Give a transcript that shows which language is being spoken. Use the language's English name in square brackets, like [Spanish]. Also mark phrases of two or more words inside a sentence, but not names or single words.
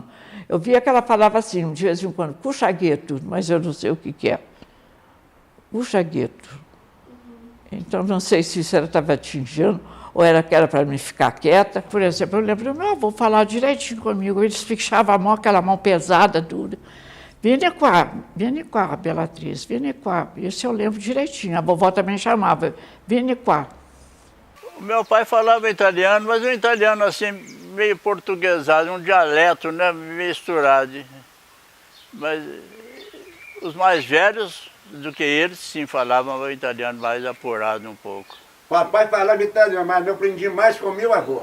[Portuguese] Eu via que ela falava assim, de vez em quando, cuchagueto, mas eu não sei o que é. Cuchagueto. Então, não sei se isso ela estava atingindo ou era que era para mim ficar quieta. Por exemplo, eu lembro, meu avô falar direitinho comigo, ele fechava a mão, aquela mão pesada, dura. [Italian] Vieni qua, Beatriz, vieni qua. [Portuguese] Isso eu lembro direitinho, a vovó também chamava, [Italian] vieni qua. [Portuguese] O meu pai falava italiano, mas um italiano assim, meio portuguesado, um dialeto, né, misturado. Mas os mais velhos do que eles, sim, falavam o italiano mais apurado um pouco. Papai falava italiano, mas eu aprendi mais com meu avô.